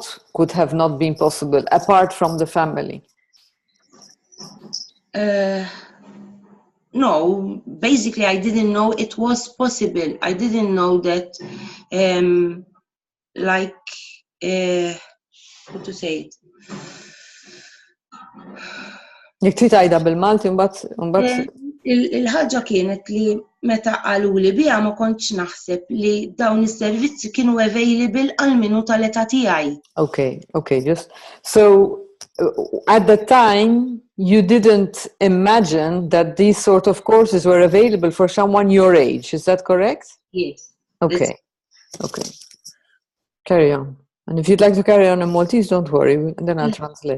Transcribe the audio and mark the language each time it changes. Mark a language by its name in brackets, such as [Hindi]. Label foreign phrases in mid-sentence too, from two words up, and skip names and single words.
[English] What could have not been possible apart from the family? No, basically, I didn't know it was possible. I didn't know that, like, how to say it? [Maltese] Jek trid tgħidha bil-Malti mbagħad Il-ħaġa kienet li meta qaluli biha ma kontx naħseb li dawn is-servizzi kienu available għal minu tal-età tiegħi. [English] Okay, just so at the time you didn't imagine that these sort of courses were available for someone your age, is that correct? Yes. Okay. Carry on. And if you'd like to carry on in Maltese, don't worry, and then I'll translate.